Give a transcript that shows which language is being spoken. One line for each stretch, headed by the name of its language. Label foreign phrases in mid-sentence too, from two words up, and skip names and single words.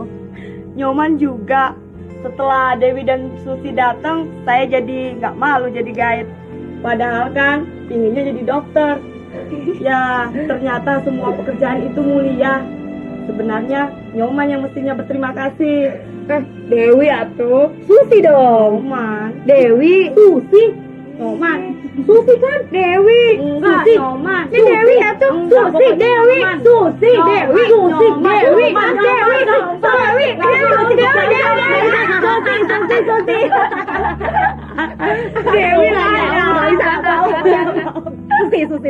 Indonesian: Nyoman juga. Setelah Dewi dan Susi datang, saya jadi nggak malu jadi guide. Padahal kan pinginnya jadi dokter. Ya, ternyata semua pekerjaan itu mulia. Sebenarnya Nyoman yang mestinya berterima kasih. Dewi atuh. Susi dong. Nyoman. Dewi. Susi. Nyoman. Susi kan? Dewi. Enggak, Susi. Nyoman. Ini Dewi atuh. Enggak, Susi, pokoknya Dewi. Nyoman. Susi, Nyoman. Dewi. Nyoman. Susi, Dewi. Nyoman. Dewi. Nyoman. Dewi lah. Susi.